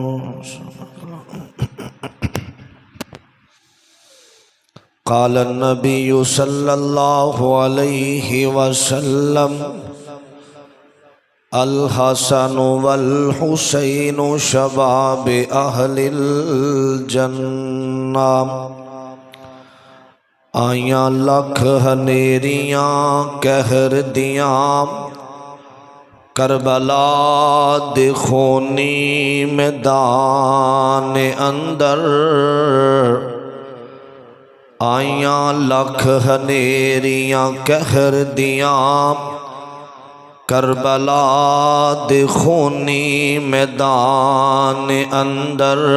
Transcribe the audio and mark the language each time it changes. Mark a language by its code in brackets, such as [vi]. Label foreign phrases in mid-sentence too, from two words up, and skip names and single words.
[ar] قال النبي صلى الله عليه وسلم الحسن والحسین شباب اہل الجنہ۔ [pa] آیاں لکھ ہنیریاں قہر دیاں کربلا دے خونی میدان اندر۔ آیاں لکھ ہنیریاں قہر دیاں کربلا دے خونی میدان اندر۔